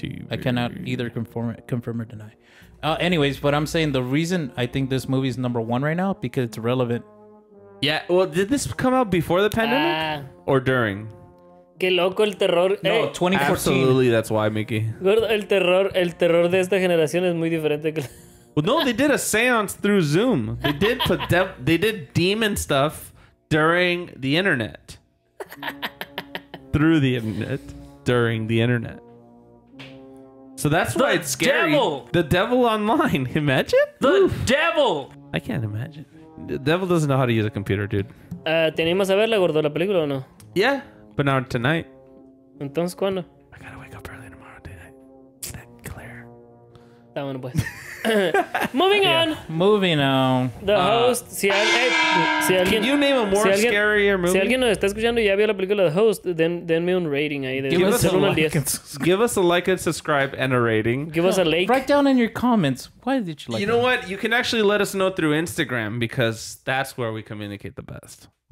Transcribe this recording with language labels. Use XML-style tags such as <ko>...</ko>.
<en>I cannot either confirm or deny. Anyways, but I'm saying the reason I think this movie is #1 right now because it's relevant. Yeah, well, did this come out before the pandemic or during?</en> <es>Qué loco el terror.</es> <en>No, 2014. Absolutely, that's why, Mickey.</en> <es>Gordo, el terror de esta generación es muy diferente que...</es> <en>Well, no, they did a seance through Zoom. They did they did demon stuff during the internet. Through the internet. During the internet. So that's why it's scary. devil! The devil online. Imagine? ¡The devil! I can't imagine. The devil doesn't know how to use a computer, dude.</en> <es>¿Te animas a verla, gordo, la película o no?</es> <en>Yeah, but not tonight.</en> <es>Entonces, ¿cuándo?</es> <en>I gotta wake up early tomorrow, dude. It's that clear.</en> <es>Está bueno, pues. Moving on.</es> <en>Moving on.</en> <es>The Host. Si alguien...</es> <en>Can you name a more scarier movie?</en> <es>Si alguien nos está escuchando y ya vio la película The Host, denme un rating ahí.</es> <en>Give us</en> <es>del</es> <en>a</en> <es>1 al</es> <en>like</en> <es>10.</es> <en>Give us a like and subscribe and a rating. Give us a like. Write down in your comments why did you like You know what? You can actually let us know through Instagram because that's where we communicate the best.</en>